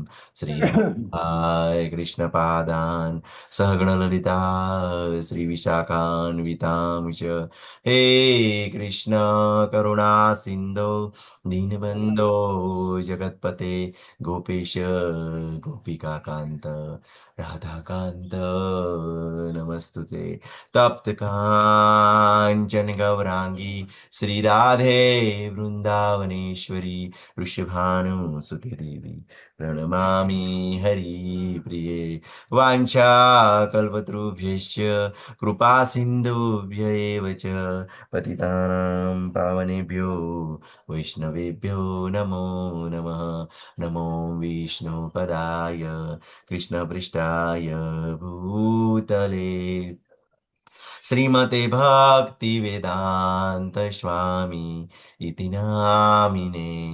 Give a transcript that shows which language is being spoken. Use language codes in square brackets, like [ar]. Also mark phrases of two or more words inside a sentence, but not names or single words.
[sa] श्री कृष्णपादान सहगण ललिता श्री विशाखान्वितां च हे कृष्ण करुणा सिन्धो दीनबन्धो जगतपते गोपेश गोपिकाकान्त राधाकान्त नमस्तुते. तप्त कांचन गौरांगी श्री राधे वृन्दावनेश्वरी वृषभानुसुते देवी પ્रणमामि हरिप्रिये. वाञ्छा कल्पतरुभ्यश्च कृपा सिन्धुभ्य एव च पतितानां पावनेभ्यो वैष्णवेभ्यो नमो नमः. नमो विष्णुपदाय कृष्णपृष्ठाय भूतले श्रीमते भक्ति वेदांत स्वामी इति नामिने.